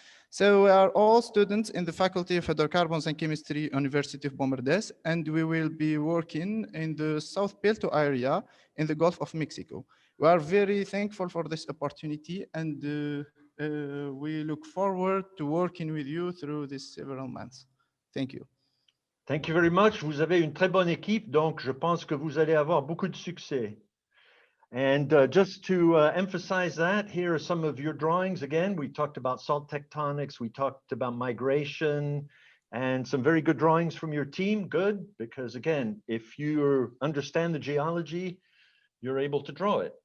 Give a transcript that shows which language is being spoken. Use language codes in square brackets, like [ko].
[en] So we are all students in the Faculty of Hydrocarbons and Chemistry, University of Bombardes, and we will be working in the South Puerto area in the Gulf of Mexico. We are very thankful for this opportunity, and we look forward to working with you through these several months. Thank you. Thank you very much. [fr] Vous avez une très bonne équipe, donc je pense que vous allez avoir beaucoup de succès. [en] And just to emphasize that, here are some of your drawings. Again, we talked about salt tectonics, we talked about migration, and some very good drawings from your team. Good, because again, if you understand the geology, you're able to draw it.